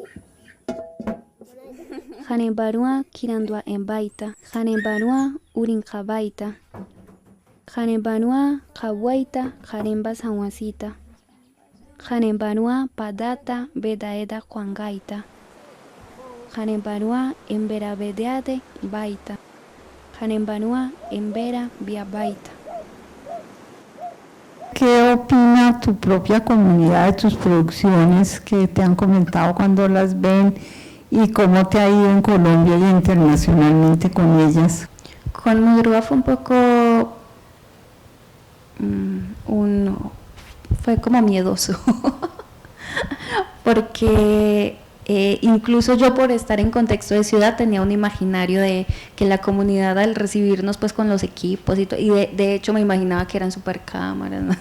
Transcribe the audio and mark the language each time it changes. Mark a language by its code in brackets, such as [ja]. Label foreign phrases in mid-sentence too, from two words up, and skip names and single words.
[emp] Hanembarua Kirandua en Baita, Hanembarua Urinjabaita, Hanembarua Kawaita, Haremba Sanwasita, Hanembarua Padata Bedaeda Juangaita, Hanembarua Embera Bedeade Baita, Hanembarua Embera Via Baita. [es] ¿Qué opina tu propia comunidad de tus producciones que te han comentado cuando las ven y cómo te ha ido en Colombia y internacionalmente con ellas? Con Mudrúa fue un poco, fue como miedoso, porque incluso yo, por estar en contexto de ciudad, tenía un imaginario de que la comunidad, al recibirnos pues con los equipos y de hecho me imaginaba que eran super cámaras, ¿no?